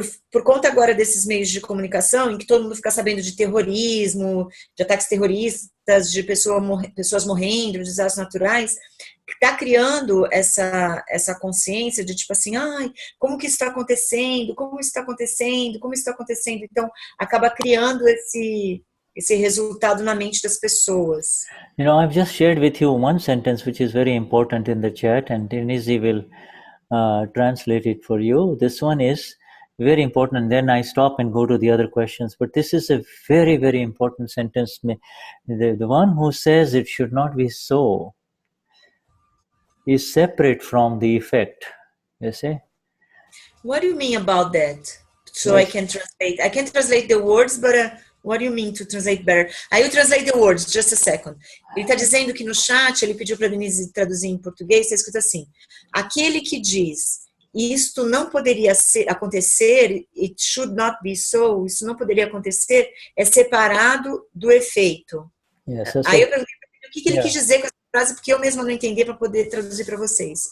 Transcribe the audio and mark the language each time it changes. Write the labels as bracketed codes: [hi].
[pt] Por conta agora desses meios de comunicação, em que todo mundo fica sabendo de terrorismo, de ataques terroristas, de pessoas morrendo, de desastres naturais, está criando essa consciência de tipo assim, ai, como que isso está acontecendo? Como isso está acontecendo? Como isso está acontecendo? Então, acaba criando esse resultado na mente das pessoas. [en] I've just shared with you one sentence which is very important in the chat, and Denize will translate it for you. This one is very important, and then I stop and go to the other questions. But this is a very, very important sentence. The one who says it should not be so is separate from the effect. You see? What do you mean about that? So Yes. I can translate. I can translate the words, but what do you mean to translate better? I will translate the words, just a second. [pt] Ele está dizendo que no chat, ele pediu para a Denise traduzir em português, está escrito assim, aquele que diz, isto não poderia acontecer, [en] it should not be so, [pt] isso não poderia acontecer, é separado do efeito. [en] Yes. [pt] Aí eu perguntei o que ele quis dizer com essa frase, porque eu mesma não entendi para poder traduzir para vocês.